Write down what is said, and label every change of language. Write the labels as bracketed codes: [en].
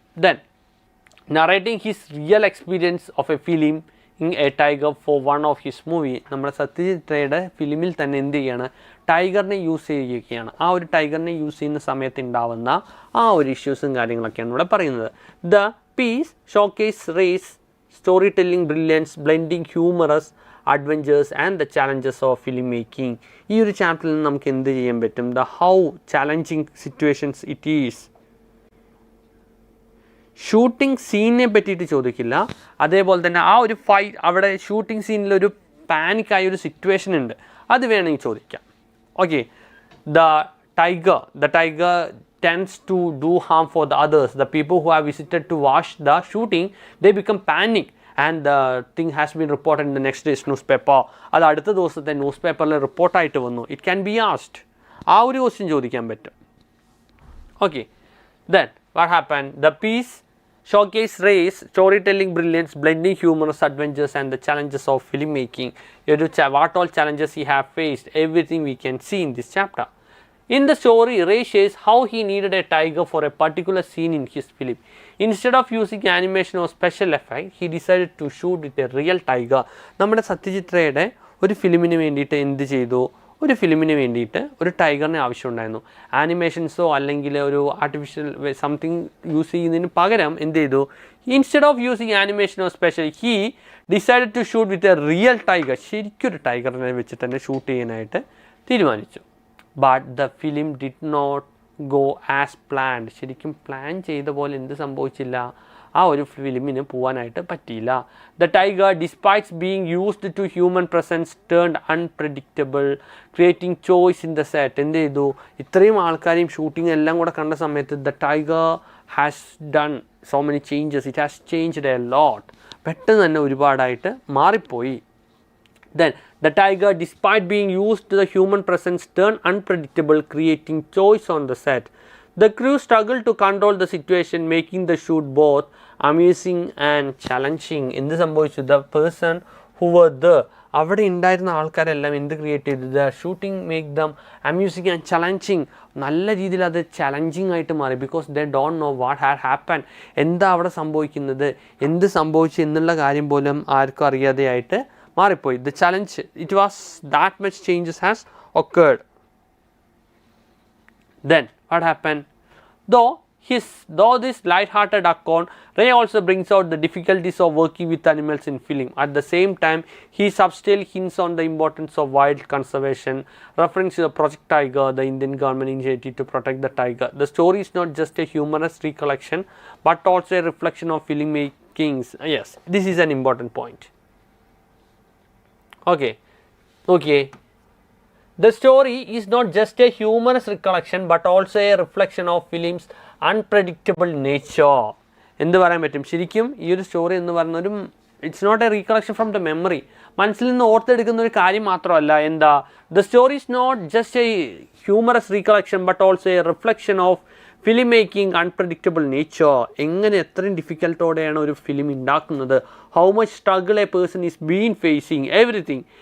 [en] Then narrating his real experience of a film in a tiger for one of his movie. [ml] നമ്മുടെ സത്യജിത് റേയുടെ ഫിലിമിൽ തന്നെ എന്ത് ചെയ്യുകയാണ്, ടൈഗറിനെ use ചെയ്യുകയാണ്. ആ ഒരു ടൈഗറിനെ യൂസ് ചെയ്യുന്ന സമയത്ത് ഉണ്ടാവുന്ന ആ ഒരു ഇഷ്യൂസും കാര്യങ്ങളൊക്കെയാണ് ഇവിടെ പറയുന്നത്. [en] The piece showcase race storytelling brilliance blending humorous adventures and the challenges of filmmaking. [ml] ഈ ഒരു ചാപ്റ്ററിൽ നിന്ന് നമുക്ക് എന്ത് ചെയ്യാൻ പറ്റും, [en] the how challenging situations it is. [ml] Shooting സീനിനെ പറ്റിയിട്ട് ചോദിക്കില്ല, അതേപോലെ തന്നെ ആ ഒരു ഫൈറ്റ്, അവിടെ ഷൂട്ടിംഗ് സീനിലൊരു പാനിക്കായ ഒരു സിറ്റുവേഷൻ ഉണ്ട്, അത് വേണമെങ്കിൽ ചോദിക്കാം. [en] Okay, the tiger tends to do harm for the others. The people who have visited to watch the shooting, they become panic and the thing has been reported in the next day's newspaper. [ml] അത് അടുത്ത ദിവസത്തെ news പേപ്പറിൽ റിപ്പോർട്ടായിട്ട് വന്നു. [en] it can be asked, [ml] ആ ഒരു question ചോദിക്കാൻ പറ്റും. [en] Okay, then what happened, the piece showcase race storytelling brilliance blending humorous adventures and the challenges of filmmaking. What all challenges he have faced, everything we can see in this chapter. In the story, Ray shares how he needed a tiger for a particular scene in his film. Instead of using animation or special effect, he decided to shoot with a real tiger. [ml] നമ്മുടെ സത്യജിത് റേയുടെ ഒരു ഫിലിമിന് വേണ്ടിയിട്ട് എന്ത് ചെയ്തു, ഒരു ഫിലിമിന് വേണ്ടിയിട്ട് ഒരു ടൈഗറിനെ ആവശ്യമുണ്ടായിരുന്നു. ആനിമേഷൻസോ അല്ലെങ്കിൽ ഒരു ആർട്ടിഫിഷ്യൽ സംതിങ് യൂസ് ചെയ്യുന്നതിന് പകരം എന്ത് ചെയ്തു, [en] Instead of using animation or special, he decided to shoot with a real tiger. [ml] ശരിക്കൊരു ടൈഗറിനെ വെച്ച് തന്നെ ഷൂട്ട് ചെയ്യാനായിട്ട് തീരുമാനിച്ചു. [en] But the film did not go as planned. [ml] ശരിക്കും പ്ലാൻ ചെയ്ത പോലെ എന്ത് സംഭവിച്ചില്ല, ആ ഒരു ഫിലിമിന് പോകാനായിട്ട് പറ്റിയില്ല. [en] The tiger, despite being used to human presence, turned unpredictable, creating choice in the set. [ml] എന്ത് ചെയ്തു, ഇത്രയും ആൾക്കാരെയും ഷൂട്ടിംഗ് എല്ലാം കൂടെ കണ്ട സമയത്ത് [en] the tiger has done so many changes. It has changed a lot. [ml] പെട്ടെന്ന് തന്നെ ഒരുപാടായിട്ട് മാറിപ്പോയി. [en] Then the tiger, despite being used to the human presence, turned unpredictable, creating choice on the set. The crew struggled to control the situation, making the shoot both amusing and challenging. [ml] എന്ത് സംഭവിച്ചു, [en] the person who were there, [ml] അവിടെ ഉണ്ടായിരുന്ന ആൾക്കാരെല്ലാം എന്ത് create ചെയ്തു, [en] the shooting make them amusing and challenging. [ml] നല്ല രീതിയിൽ അത് ചലഞ്ചിങ് ആയിട്ട് മാറി. [en] Because they don't know what had happened. [ml] എന്താ അവിടെ സംഭവിക്കുന്നത്, എന്ത് സംഭവിച്ചു എന്നുള്ള കാര്യം പോലും ആർക്കും അറിയാതെയായിട്ട് മാറിപ്പോയി. [en] The challenge, it was that much changes has occurred. Then what happened, though this light-hearted account, Ray also brings out the difficulties of working with animals in film. At the same time, he subtly hints on the importance of wild conservation, referring to the Project Tiger, the Indian government initiative to protect the tiger. The story is not just a humorous recollection but also a reflection of filmmaking. Yes, this is an important point. Okay, the story is not just a humorous recollection but also a reflection of film's unpredictable nature. [ml] എന്ത് പറയാൻ പറ്റും, ശരിക്കും ഈ ഒരു story എന്ന് പറയുന്നൊരു, [en] it's not a recollection from the memory, [ml] മനസ്സിൽ നിന്ന് ഓർത്തെടുക്കുന്ന ഒരു കാര്യം മാത്രമല്ല. [en] എന്താ, the story is not just a humorous recollection but also a reflection of film making unpredictable nature. [ml] എങ്ങനെ എത്രയും ഡിഫിക്കൽട്ടോടെയാണ് ഒരു ഫിലിം ഉണ്ടാക്കുന്നത്, [en] How much struggle a person is been facing, everything.